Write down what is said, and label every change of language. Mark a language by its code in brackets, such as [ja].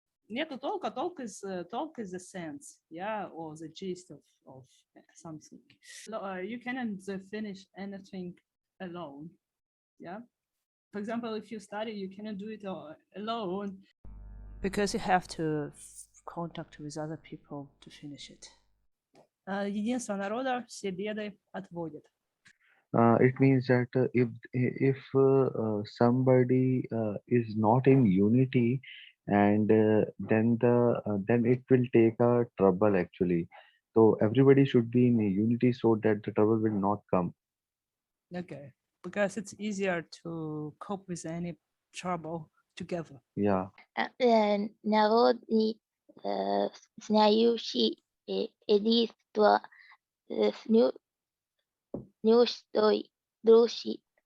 [ru] Нету толка, [en] толк is the sense, yeah, or the gist of something. You cannot finish anything alone, yeah. For example, if you study, you cannot do it alone because you have to contact with other people to finish it. [ru] Единство народа все беды отводит. [en] It means that if somebody is not in unity, and then it will take a trouble actually. So everybody should be in unity so that the trouble will not come. Okay, because it's easier to cope with any trouble together. Yeah. [ru] Народ не знающий единство с нюштой души.